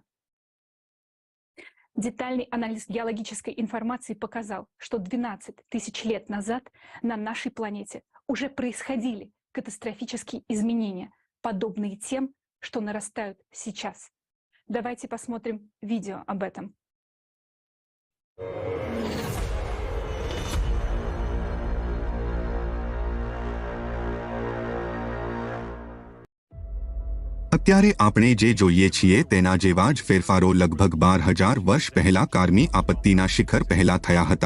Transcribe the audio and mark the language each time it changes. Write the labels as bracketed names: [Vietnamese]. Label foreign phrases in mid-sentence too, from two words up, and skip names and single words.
[Russian] Детальный анализ геологической информации показал, что 12 тысяч лет назад на нашей планете уже происходили катастрофические изменения, подобные тем, что нарастают сейчас. Давайте посмотрим видео об этом. [Gujarati] અત્યારે આપણે જે જોઈએ છીએ તેના જેવા જ ફેરફારો લગભગ 12,000 વર્ષ પહેલા કારમી આપત્તિના શિખર પહેલા થયા હતા.